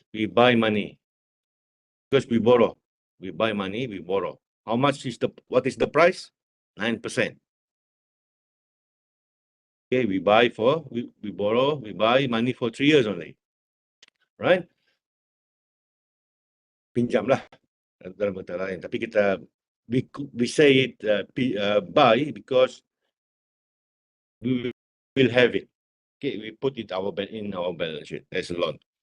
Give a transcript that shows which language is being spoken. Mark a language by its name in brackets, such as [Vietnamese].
[English] We buy money because we borrow. We buy money, we borrow. How much is what is the price? 9%. Okay, we borrow, we buy money for 3 years only. Right? [Malay] Pinjam lah dalam kata lain. Tapi [English] we say it buy because we will have it. Okay, we put it in our balance sheet as a loan.